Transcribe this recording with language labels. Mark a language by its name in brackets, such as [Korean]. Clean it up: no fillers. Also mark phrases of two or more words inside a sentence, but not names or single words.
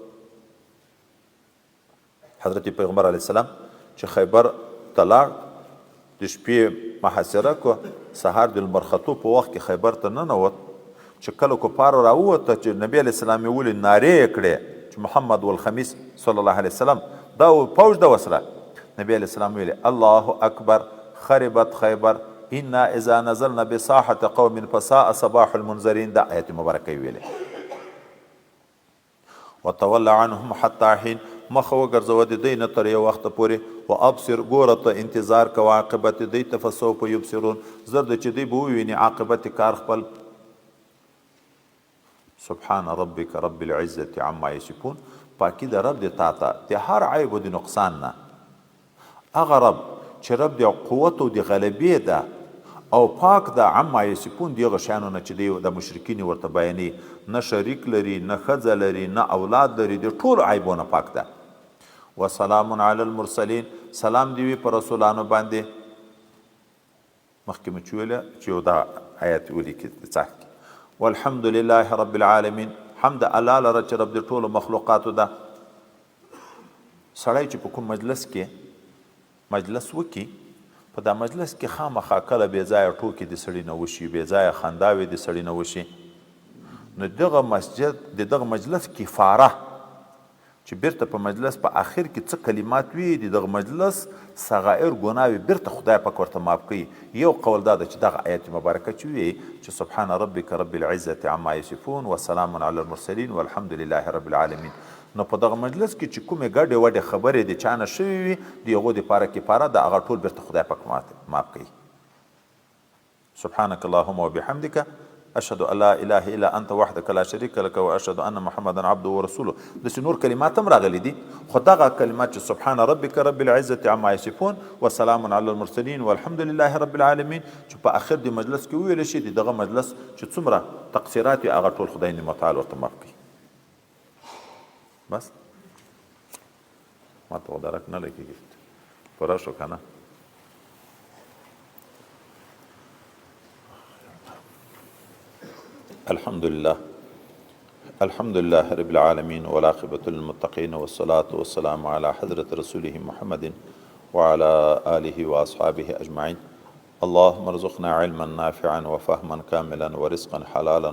[Pashto] حضرت پیغمبر [Arabic] علیه السلام [Pashto] چې خیبر ته لاړ د شپې محاصره کو سهار د لمر ختو په وخت کې خیبر ته ننوت چې کله کفار راووته چې نبی علیه السلام یې ولې نارې یې کړې چې [Arabic] محمد والخمیس صلی الله علیه وسلم [Pashto] دا فوج ده ورسره نبی [Arabic] علیه السلام [Pashto] ویلې [Arabic] الله اکبر خربت خیبر انا اذا نزلنا بساحة قوم فساء صباح المنذرین [Pashto] دا آیت مبارکه ویلې [Arabic] وتول عنهم حتی حین [Pashto] مخ وګرځوه د دوی نه تر یو وخته پورې و ابصر ګوره ته انتظار کوه عاقبت دوی ته [Arabic] فسوف یبصرون [Pashto] زر د چې دوی به وویني عاقبت کار خپل [Arabic] سبحان ربک رب العزة عما یصفون [Pashto] پاکی د رب د تا ته د هر عیب و د نقصان نه هغه رب چې رب د قوت او د غلبې ده او پاک ده [Arabic] عما یصفون [Pashto] دغه شیانو نه چې دی د مشرکین ورته بیانې نه شریک لري نه ښځه لري نه اولاد لري د ټول عیبونه پاک ده [Arabic] وسلام علی المرسلین [Pashto] سلام دی وي په رسولانو باندې مخکې مې چې ویله چې یو دا آیت ولیکي څاښکي [Arabic] والحمد لله رب العالمین [Pashto] حمد الله لره چې رب د ټولو مخلوقاتو ده سړی چې په کوم مجلس کې مجلس وکي په دا مجلس کې خامخا کله بې ځایه ټوکې د سړي نه وشي بې ځایه خنداوې د سړي نه وشي نو دغه مسجد د دغه مجلس کفاره چې بیرته په مجلس په آخر کې څه کلمات وي د دغه مجلس صغائر ګناوې بیرته خدای پاک ورته معاف کوي یو قول دا ده چې دغه آیت مبارکه چې وي چې [Arabic] سبحان ربک رب العزة عما یصفون وسلام علی المرسلین والحمد لله رب العالمین [Pashto] نو په دغه مجلس کې چې کومې ګډې وډې خبرې د چا نه شوي وي د هغو دپاره کفاره د هغه ټول بیرته خدای پاک معاف کوي [Arabic] سبحانك اللهم وبحمدك اشهد ان لا اله الا انت وحدك لا شريك لك واشهد ان محمدا عبده ورسوله [Pashto] داسې نور کلمات هم راغلي دي خو دغه کلمات چې [Arabic] سبحان ربك رب العزة عما يصفون وسلام على المرسلين والحمد لله رب العالمين [Pashto] چې په اخر د مجلس کې وویل شي دغه مجلس چې څومره تقصیرات وي هغه ټول خدای متعال ورته معاف کوي بس ما تو درک نه لګیږي پوره شو که نه الحمد [Arabic] لله رب العالمين والعاقبة للمتقين والصلاة والسلام على حضرة رسوله محمد وعلى آله وأصحابه أجمعين اللهم ارزقنا علما نافعا وفهما كاملا ورزقا حلالا